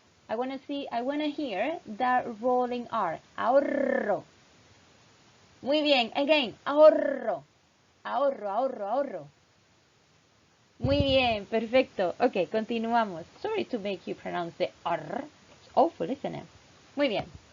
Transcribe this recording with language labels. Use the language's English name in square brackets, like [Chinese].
[English] I want to hear that rolling R. [Spanish] Ahorro. Muy bien. Again. Ahorro. Ahorro, ahorro, ahorro. Muy bien, perfecto. Ok, continuamos. [English] Sorry to make you pronounce the R. It's awful, isn't it? Muy bien.